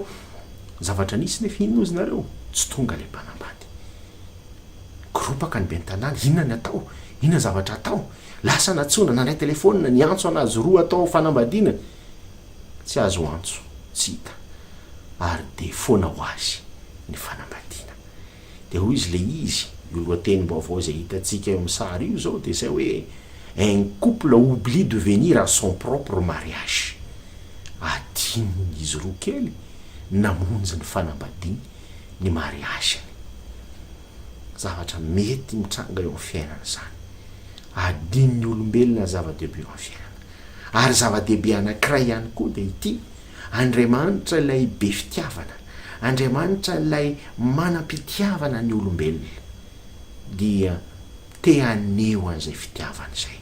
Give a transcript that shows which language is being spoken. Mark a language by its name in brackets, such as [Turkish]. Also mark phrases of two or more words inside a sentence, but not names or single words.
[Malagasy] Zavatra nisy nefa inona ozy nareo tsy tonga le mpanambady, gropaka ny ben'ny tanàna, inona ny atao, inona zavatra atao, lasa natsona nandray telefônina ny antso anazy roa atao fanambadiana, tsy azo antso, tsy hita, ary de foana ho azy ny fanambadiana. De hoy izy le izy io lohateny-baovao zay hitantsika eo amin'ny sary io zao de zay hoe [French] un couple oublie de venir à son propre mariage. [Malagasy] Adinony izy roa kely namonjy ny fanambadiany ny mariage. Zavatra mety mitranga eo amin'ny fiainana zany. Adin'ny olombelona zava-dehibe eo amin'ny fiainana. Ary zava-dehibe anankiray ihany koa de ity, Andriamanitra ilay be fitiavana, Andriamanitra ilay manam-pitiavana ny olombelona dia te haneo an'izay fitiavana izay.